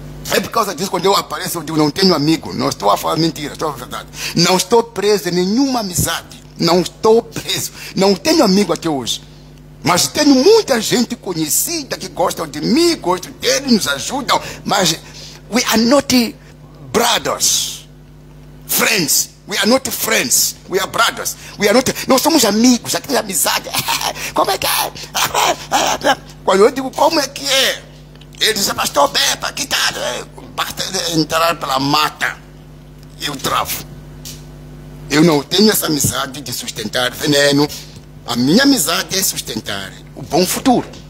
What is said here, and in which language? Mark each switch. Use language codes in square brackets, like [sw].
[pt] É por causa disso, quando eu apareço, eu digo, não tenho amigo. Não estou a falar mentira, estou a falar verdade. Não estou preso em nenhuma amizade. Não estou preso. Não tenho amigo até hoje. Mas tenho muita gente conhecida que gosta de mim, gosta dele, nos ajudam. [en] Mas we are not brothers, friends. We are not friends, we are brothers. We are not, [pt] nós somos amigos, aquela amizade. Como é que é? Quando eu digo como é que é, Ele disse, pastor, beba, que tal? Basta entrar pela mata. Eu travo. Eu não tenho essa amizade de sustentar veneno. A minha amizade é sustentar o bom futuro.